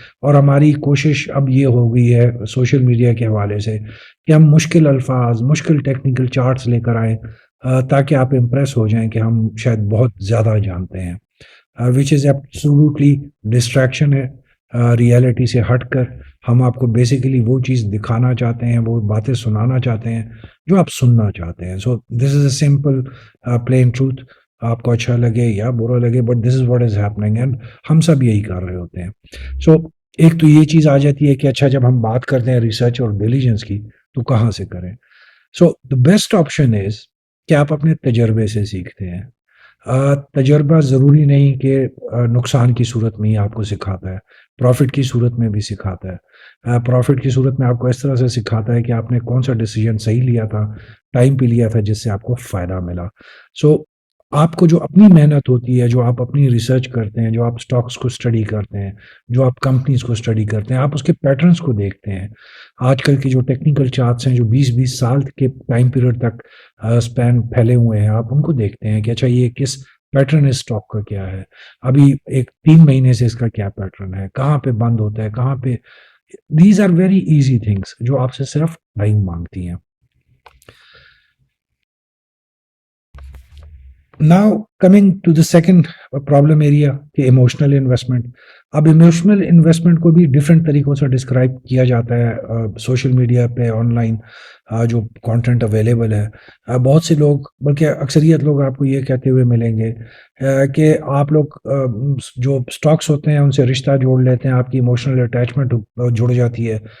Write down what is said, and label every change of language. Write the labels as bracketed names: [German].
[Urdu] اور ہماری کوشش اب یہ ہو گئی ہے سوشل میڈیا کے حوالے سے کہ ہم مشکل الفاظ، مشکل ٹیکنیکل چارٹس لے کر آئیں تاکہ آپ امپریس ہو جائیں کہ ہم شاید بہت زیادہ جانتے ہیں، [English] which is absolutely distraction [Urdu] ہے. ریئلٹی سے ہٹ کر ہم آپ کو بیسیکلی وہ چیز دکھانا چاہتے ہیں، وہ باتیں سنانا چاہتے ہیں جو آپ سننا چاہتے ہیں. [English] So this is a simple plain truth. [Urdu] آپ کو اچھا لگے یا برا لگے، [English] but this is what is happening and [Urdu] ہم سب یہی کر رہے ہوتے ہیں. سو ایک تو یہ چیز آ جاتی ہے کہ اچھا جب ہم بات کرتے ہیں ریسرچ اور ڈیلیجنس کی تو کہاں سے کریں. [English] so the best option is [Urdu] کہ آپ اپنے تجربے سے سیکھتے ہیں. تجربہ ضروری نہیں کہ نقصان کی صورت میں ہی آپ کو سکھاتا ہے، پروفٹ کی صورت میں بھی سکھاتا ہے. پروفٹ کی صورت میں آپ کو اس طرح سے سکھاتا ہے کہ آپ نے کون سا ڈیسیجن صحیح لیا تھا، ٹائم پہ لیا تھا، جس سے آپ کو فائدہ ملا. سو آپ کو جو اپنی محنت ہوتی ہے، جو آپ اپنی ریسرچ کرتے ہیں، جو آپ اسٹاکس کو اسٹڈی کرتے ہیں، جو آپ کمپنیز کو اسٹڈی کرتے ہیں، آپ اس کے پیٹرنس کو دیکھتے ہیں. آج کل کی جو ٹیکنیکل چارٹس ہیں جو 20-20 سال کے ٹائم پیریڈ تک اسپین پھیلے ہوئے ہیں، آپ ان کو دیکھتے ہیں کہ اچھا یہ کس پیٹرن اس اسٹاک کا کیا ہے، ابھی ایک 3 مہینے سے اس کا کیا پیٹرن ہے، کہاں پہ بند ہوتا ہے، کہاں پہ. [English] these are very easy things [Urdu] جو آپ سے صرف ٹائم مانگتی ہیں. [English] Now coming to the second problem area کہ emotional investment. [Urdu] اب ایموشنل انویسٹمنٹ کو بھی ڈفرینٹ طریقوں سے ڈسکرائب کیا جاتا ہے سوشل میڈیا پہ، آن لائن جو کانٹینٹ اویلیبل ہے. بہت سے لوگ، بلکہ اکثریت لوگ آپ کو یہ کہتے ہوئے ملیں گے کہ آپ لوگ جو اسٹاکس ہوتے ہیں ان سے رشتہ جوڑ لیتے ہیں، آپ کی ایموشنل اٹیچمنٹ جڑ جاتی ہے.